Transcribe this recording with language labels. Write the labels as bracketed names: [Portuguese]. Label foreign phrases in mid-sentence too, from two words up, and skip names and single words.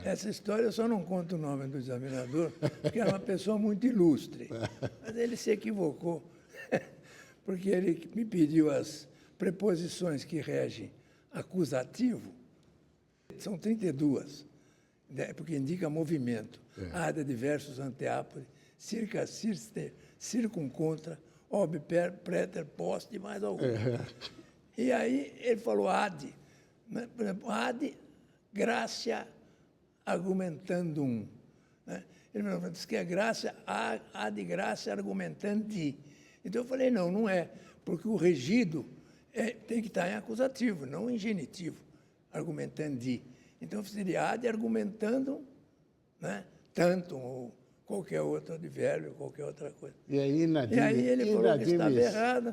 [Portuguese] Essa história eu só não conto o nome do examinador, porque era uma pessoa muito ilustre. Mas ele se equivocou, porque ele me pediu as preposições que regem acusativo. São 32, né, porque indica movimento. [Latin] Ad, adversus, anteápode, circa, circe, circuncontra, ob, per, preter, post e mais algum. [Portuguese] E aí ele falou ad. Né? Por exemplo, [Latin] ad gratia argumentandum. [Portuguese] Né? Ele me disse que é graça, [Latin] ad gratia argumentandi. [Portuguese] Então eu falei, não é, porque o regido tem que estar em acusativo, não em genitivo, argumentandi. Então seria [Latin] ad argumentandum, [Portuguese] né? Tanto ou qualquer outro advérbio, qualquer outra coisa. E aí, ele falou que estava errado.